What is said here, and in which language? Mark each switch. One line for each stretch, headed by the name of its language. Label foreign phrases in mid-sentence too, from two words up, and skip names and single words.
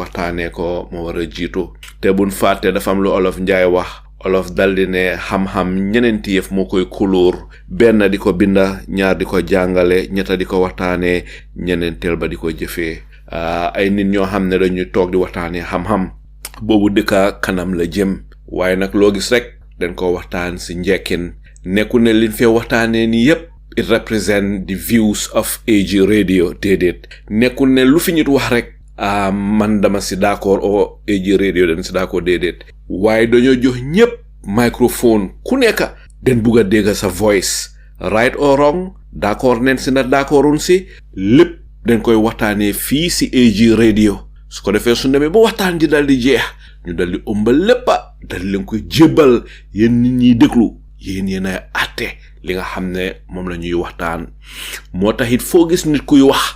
Wolof: waxtaanee ko moo war a jiitu te buñ fàtte dafa am lu Olof Njaay wax Olof daldi ne xam-xam ñeneenti yëf moo koy kulóor benn di ko binda ñaar di ko jàngale ñetta di ko waxtaanee ñeneenteel ba di ko jëfee ay nit ñoo xam ne dañuy toog di waxtaanee xam-xam boobu dëkka kanam la jëm waaye nag loo gis rek dañ ko waxtaan si njekkin nekku ne liñ fee waxtaanee nii yépp
English: it represent the views of
Wolof: AG Radio déedéet nekkul ne lu fi nit wax rek man dama si d'accord o AG Radio dañ si d'accord déedéet waaye dañoo jox ñépp microphone ku nekk den bugg a dégg sa voice
English: right or wrong
Wolof: d'accord nen si na d'accordun si lépp dañ koy waxtaanee fii si AG Radio su ko defee su demee ba waxtaan ji dal di jeex ñu dal di ëmbal léppa dal leen koy jébbal yéen nit ñiy déglu yéen ay àtte li nga xam ne moom la ñuy waxtaan moo tax it foo gis nit kuy wax